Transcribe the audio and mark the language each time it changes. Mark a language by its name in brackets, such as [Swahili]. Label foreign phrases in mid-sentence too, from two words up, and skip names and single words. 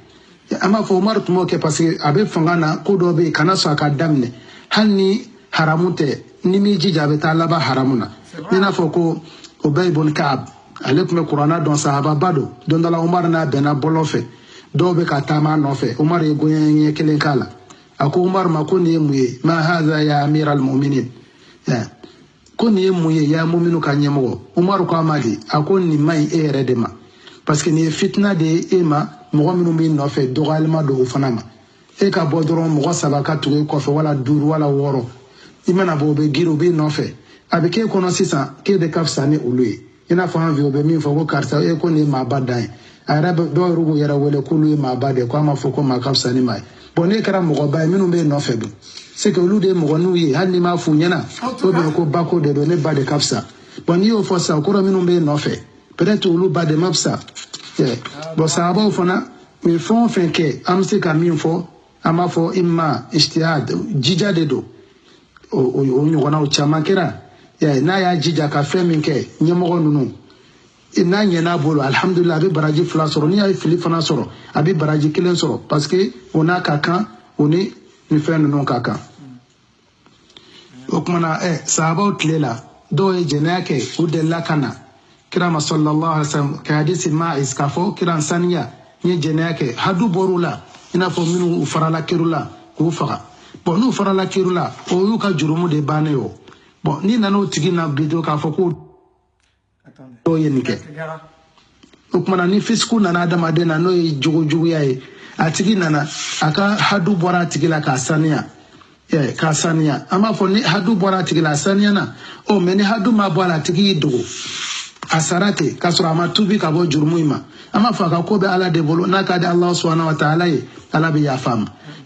[Bambara] an b'a fɔ Umaru tun b'o kɛ parce que a bɛ fanga na ko dɔ bɛ yen kana sɔn a ka daminɛ hali ni haramu tɛ ni m'i jija a bɛ taa laban haramu na i n'a fɔ ko Ubay ibn Ka'ab ale tun bɛ kuranna dɔn sahababa don don dɔ la Umaru n'a bɛnna bɔlɔ fɛ dɔw bɛ ka taama a nɔfɛ Umaru ye gɔɲɛ ɲɛ kelen k'a la a ko Umaru ma ko nin ye mun ye [Arabic] ما هذا يا أمير المؤمنين [Bambara] ko nin ye mun ye ya mu'minu ka ɲɛmɔgɔ Umaru ko a ma de a ko nin ma ɲi e yɛrɛ de ma [French] parce que [Bambara] nin ye fitina de ye e ma mɔgɔ minnu b'i nɔfɛ dɔgɔyalima don o fana ma e ka bɔ dɔrɔn mɔgɔ 3 ka tugu e kɔfɛ wala 5 wala 6 i mana bɔ o bɛ girin o b'i nɔfɛ a bɛ k'e kɔnɔ sisan k'e de ka fisa ni olu ye i n'a fɔ an fɛ o bɛ min fɔ ko karisa e ko nin ye maaba dan ye a yɛrɛ bɛ dɔw yɛrɛ b'u yɛrɛ wele k'olu ye maaba de ye k'a ma fɔ ko maa ka fisa ni maa ye bon n'e kɛra mɔgɔba ye minnu bɛ nɔfɛ dun [French] c'est que [Bambara] olu de ye mɔgɔ n'u ye hali n'i m'a f'u ɲɛna o bɛ ko bako de don ne ba de ka fisa bon n'i y'o fɔ sisan o kɔrɔ minnu bɛ nɔfɛ peut-être olu ba de ma fisa bon sahabaw fana u ye fɛn o fɛn kɛ an bɛ se ka min fɔ an b'a fɔ imma ijtihad jija de don o ɲɔgɔnnaw caman kɛra n'a y'a jija ka fɛn min kɛ ɲɛmɔgɔ ninnu n'a ɲɛn'a bolo alhamdulillah a bɛ baraji 2 sɔrɔ n'i y'a ye fili fana sɔrɔ a bɛ baraji 1 sɔrɔ [French] parce que [Bambara] o n'a ka kan o ni nin fɛn ninnu ka kan o kumana sahabaw tile la dɔw ye jɛnɛya kɛ u delila ka na kira ma [Arabic] صلى الله عليه وسلم [Bambara] ka hadisi Ma'iz k'a fɔ kira saniya n ye jɛnɛya kɛ hadu bɔr'u la i n'a fɔ minnu farala kɛru la k'u faga bon n'u farala kɛru la o y'u ka jurumu de bannen o bon n'i nana o tigi na bi don k'a fɔ ko dɔw ye nin kɛ o kumana ni fisiku nana adamaden na n'o ye juguya ye a tigi nana a ka hadu bɔra a tigi la k'a saniya k'a saniya an b'a fɔ ni hadu bɔra a tigi la a saniya na mais ni hadu ma bɔ a la a tigi y'i dogo a sara ten k'a sɔrɔ a ma tubi ka bɔ jurumu in ma an b'a fɔ a ka ko bɛ Ala de bolo n'a ka di [Arabic] الله سبحانه وتعالى [Bambara] ye Ala bɛ yafa a ma